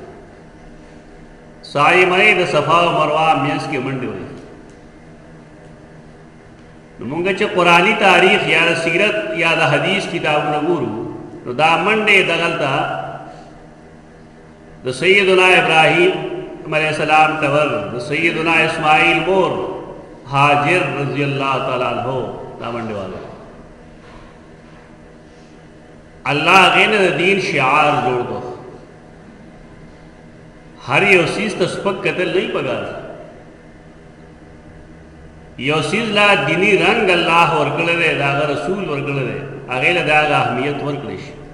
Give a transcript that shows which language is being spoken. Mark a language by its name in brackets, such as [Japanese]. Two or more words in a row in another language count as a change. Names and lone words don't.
[Pashto] سعی منې د صفا او مروه منځ کې منډې وایي نو مونږ چې قرآني تاریخ یا د سیرت یا د حدیث کتابونه ګورو نو دا منډې دغلته د سیدنا ابراهیم [Arabic] علیہ السلام [Pashto] ټبر د سیدنا اسماعیل مور حاجر [Arabic] رضی اللہ تعالیٰ عنہ [Pashto] دا منډې والا الله هغې نه د دین شعار جوړ کړو هر یو څیز ته سپک کتل نه پکار یو څیز لا دینی رنګ الله ورکړی دی د هغه رسول ورکړی دی هغې له د هغه اهمیت ورکړی شي